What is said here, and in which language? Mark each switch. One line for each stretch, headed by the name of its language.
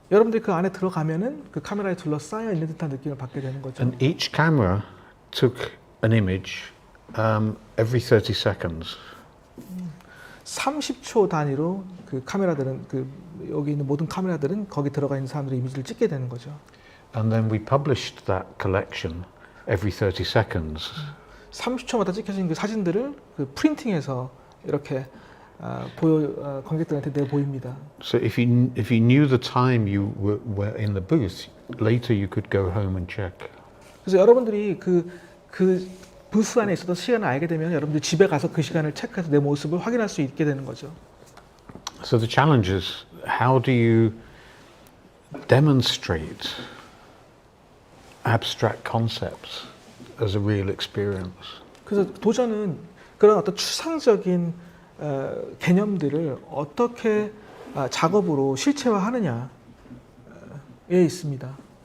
Korean: 여러분들이 그 안에 들어가면은 그 카메라에 둘러싸여 있는 듯한 느낌을 받게 되는 거죠.
English: And each camera took an image every 30 seconds.
Korean: 30초 단위로 그 카메라들은 그 여기 있는 모든 카메라들은 거기 들어가 있는 사람들의 이미지를 찍게 되는 거죠.
English: And then we published that collection every 30 seconds.
Korean: 30초마다 찍혀진 그 사진들을 그 프린팅해서 이렇게 관객들한테 내 보입니다.
English: So if you knew the time you were in the booth, later you could go home and check.
Korean: 그래서 여러분들이 그 부스 안에 있었던 시간을 알게 되면 여러분들 집에 가서 그 시간을 체크해서 내 모습을 확인할 수 있게 되는 거죠.
English: So the challenge is, how do you demonstrate abstract concepts as a real experience?
Korean: 그래서 도전은 그런 어떤 추상적인 개념들을 어떻게 작업으로 실체화하느냐에 있습니다.